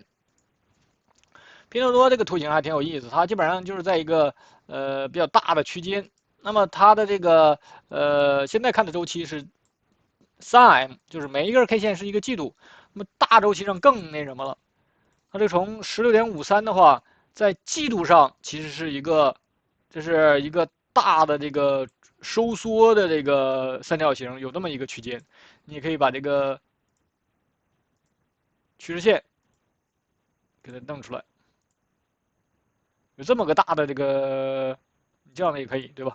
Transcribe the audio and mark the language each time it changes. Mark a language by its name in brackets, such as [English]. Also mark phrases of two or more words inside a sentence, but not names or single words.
[Chinese] 拼多多這個圖形還挺有意思，它基本上就是在一個比較大的區間。那麼它的這個現在看的周期是3M，就是每一根 K 線是一個季度。那麼大周期上更那什麼了，它這從16.53的話，在季度上其實是一個，這是一個大的這個收縮的這個三角形，有這麼一個區間。你也可以把這個趨勢線給它弄出來，有這麼個大的這個，你這樣的也可以，對吧？